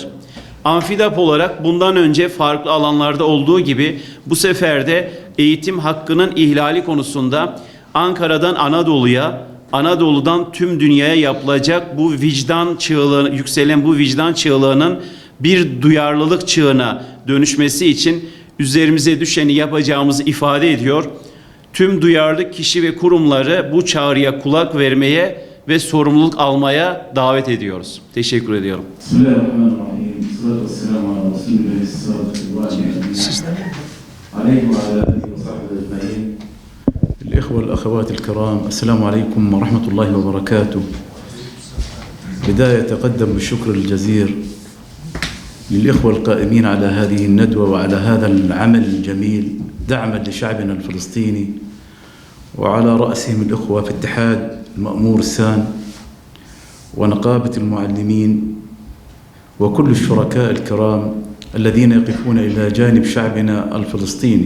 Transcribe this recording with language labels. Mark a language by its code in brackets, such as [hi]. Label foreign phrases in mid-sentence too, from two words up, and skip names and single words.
[tr] Anfidap olarak bundan önce farklı alanlarda olduğu gibi bu sefer de eğitim hakkının ihlali konusunda Ankara'dan Anadolu'ya, Anadolu'dan tüm dünyaya yapılacak bu vicdan çığlığı, yükselen bu vicdan çığlığının bir duyarlılık çığına dönüşmesi için üzerimize düşeni yapacağımızı ifade ediyor. Tüm duyarlı kişi ve kurumları bu çağrıya kulak vermeye ve sorumluluk almaya davet ediyoruz. Teşekkür ediyorum. [ar] بسم الله الرحمن الرحيم. الصلاة والسلام على رسول الله صلى الله عليه وعليه وصحبه أجمعين. الإخوة والأخوات الكرام السلام عليكم ورحمة الله وبركاته. بداية أتقدم بالشكر الجزير للإخوة القائمين على هذه الندوة وعلى هذا العمل الجميل دعما لشعبنا الفلسطيني وعلى رأسهم الإخوة في اتحاد المأمور السان ونقابة المعلمين وكل الشركاء الكرام الذين يقفون إلى جانب شعبنا الفلسطيني.